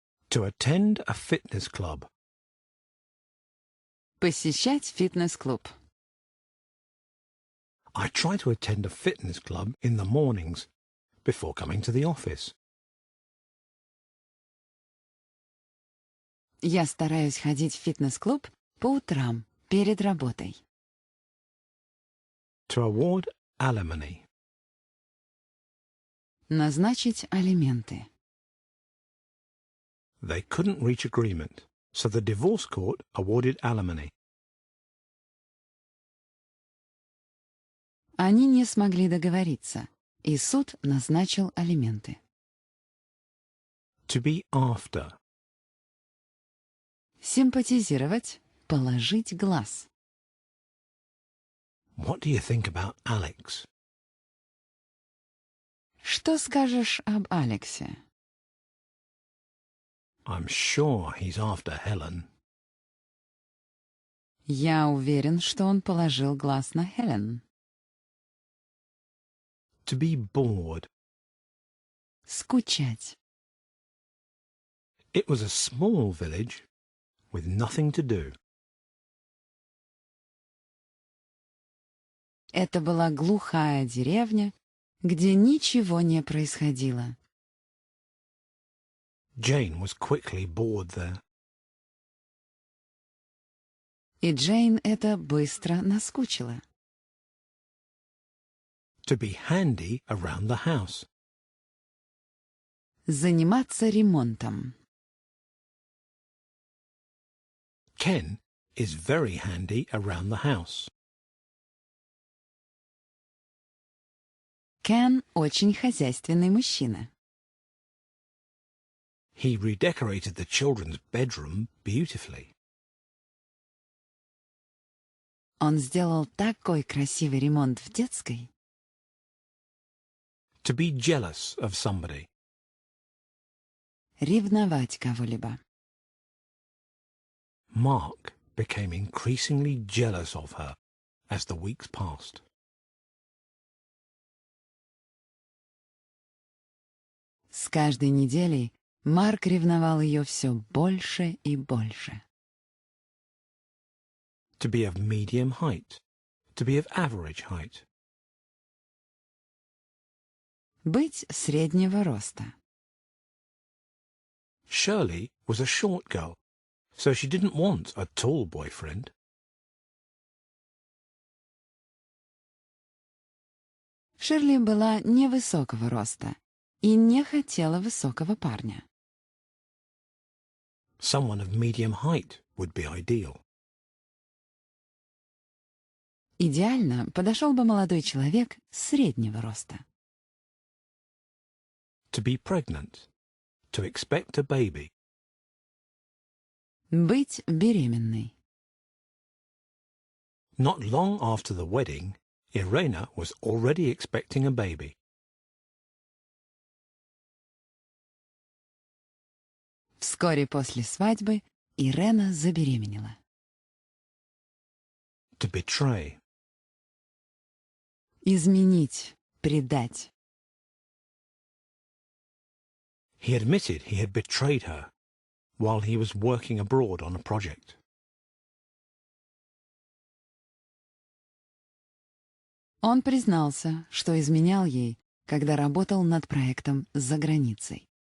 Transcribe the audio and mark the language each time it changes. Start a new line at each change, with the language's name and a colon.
English: To attend a fitness club.
Russian: Посещать фитнес-клуб.
English: I try to attend a fitness club in the mornings before coming to the office.
Russian: Я стараюсь ходить в фитнес-клуб по утрам, перед работой.
English: To award alimony.
Russian: Назначить алименты.
English: They couldn't reach agreement, so the divorce court awarded alimony.
Russian: Они не смогли договориться, и суд назначил алименты.
English: To be after.
Russian: Симпатизировать, положить глаз.
English: What do you think about Alex?
Russian: Что скажешь об Алексе?
English: I'm sure he's after Helen.
Russian: Я уверен, что он положил глаз на Хелен.
English: To be bored.
Russian: Скучать.
English: It was a small village with nothing to do.
Russian: Это была глухая деревня, где ничего не происходило.
English: Jane was quickly bored there.
Russian: И Джейн это быстро наскучило.
English: To be handy around the house.
Russian: Заниматься ремонтом.
English: Ken is very handy around the house.
Russian: Кен очень хозяйственный мужчина.
English: He redecorated the children's bedroom beautifully.
Russian: Он сделал такой красивый ремонт в детской.
English: To be jealous of somebody.
Russian: Ревновать кого-либо.
English: Mark became increasingly jealous of her as the weeks passed.
Russian: С каждой неделей Марк ревновал ее все больше и больше.
English: To be of medium height. To be of average height.
Russian: Быть среднего роста.
English: Shirley was a short girl, so she didn't want a tall boyfriend.
Russian: Ширли была невысокого роста и не хотела высокого парня.
English: Someone of medium height would be ideal.
Russian: Идеально подошел бы молодой человек среднего роста.
English: To be pregnant. To expect a baby.
Russian: Быть беременной.
English: Not long after the wedding, Irena was already expecting a baby.
Russian: Вскоре после свадьбы Ирена забеременела.
English: To betray.
Russian: Изменить, предать.
English: He admitted he had betrayed her while he was working abroad on a project.
Russian: Он признался, что изменял ей, когда работал над проектом за границей.